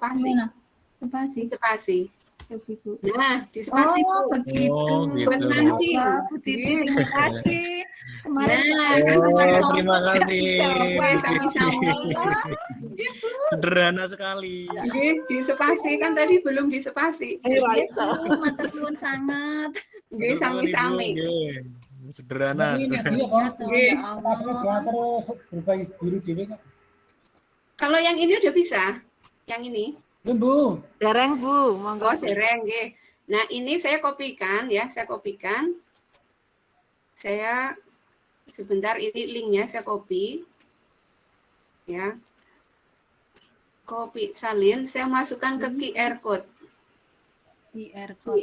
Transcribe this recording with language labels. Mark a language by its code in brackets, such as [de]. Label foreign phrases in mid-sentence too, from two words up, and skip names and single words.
[id] Nah, disepasi, Bu. Begitu. Buat mancing. Bu Titi, terima kasih. Kemarin Terima kasih. Sama-sama. Sederhana sekali. Disepasi, kan tadi belum disepasi. [jv] matur nuwun sangat. Nggih, sami-sami. [id] Sederhana. Kalau yang ini udah bisa, yang ini. Bu. Dereng, Bu. [jv] Oh, dereng, nggih. [id] Nah, ini saya kopikan ya, saya kopikan. Saya sebentar, ini linknya saya copy. Ya. Copy salin, saya masukkan ke QR code. QR